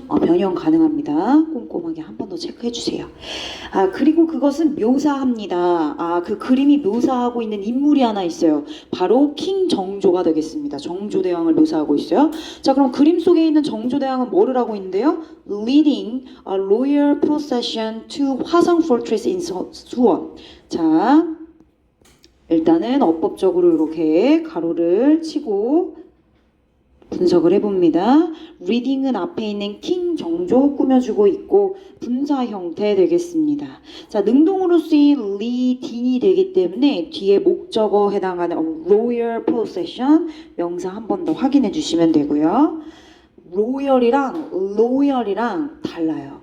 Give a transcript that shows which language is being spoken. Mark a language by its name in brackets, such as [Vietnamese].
[Korean] 변형 가능합니다. 꼼꼼하게 한 번 더 체크해 주세요. 그리고 그것은 묘사합니다. 그 그림이 묘사하고 있는 인물이 하나 있어요. 바로 킹 정조가 되겠습니다. 정조대왕을 묘사하고 있어요. 자, 그럼 그림 속에 있는 정조대왕은 뭐를 하고 있는데요? [English] Leading a royal procession to 화성 fortress in 수원. [Korean] 자, 일단은 어법적으로 이렇게 가로를 치고 분석을 해봅니다. 리딩은 앞에 있는 킹 정조 꾸며주고 있고 분사 형태 되겠습니다. 자, 능동으로 쓰인 리딩이 되기 때문에 뒤에 목적어 해당하는 [English] royal procession [Korean] 명사 한 번 더 확인해 주시면 되고요. 로열이랑 달라요.